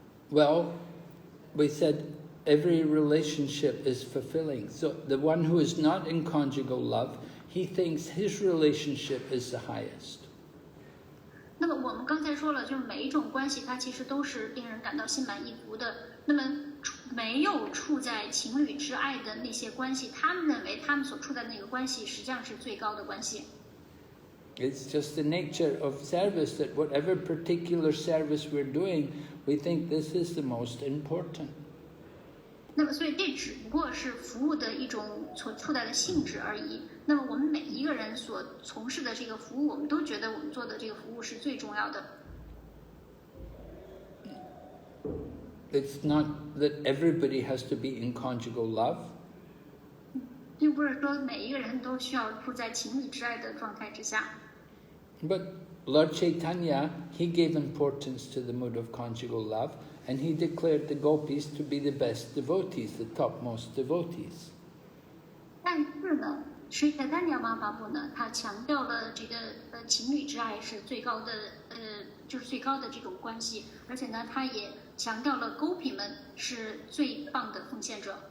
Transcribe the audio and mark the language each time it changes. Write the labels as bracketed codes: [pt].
[en] Well, we said every relationship is fulfilling. So the one who is not in conjugal love, he thinks his relationship is the highest. [zh] 那么我们刚才说了，就是每一种关系它其实都是令人感到心满意足的。那么没有处在情侣之爱的那些关系，他们认为他们所处的那个关系实际上是最高的关系。 [en] It's just the nature of service that whatever particular service we're doing, we think this is the most important. [zh] 那么，所以这只不过是服务的一种所处在的性质而已。那么，我们每一个人所从事的这个服务，我们都觉得我们做的这个服务是最重要的。 [en] It's not that everybody has to be in conjugal love. [zh] 并不是说每一个人都需要处在情侣之爱的状态之下。 [en] But Lord Caitanya, he gave importance to the mood of conjugal love, and he declared the gopis to be the best devotees, the topmost devotees. [zh] 但是呢，Sri Caitanya Mahaprabhu呢，他强调了这个情侣之爱是最高的就是最高的这种关系，而且呢，他也强调了gopi们是最棒的奉献者。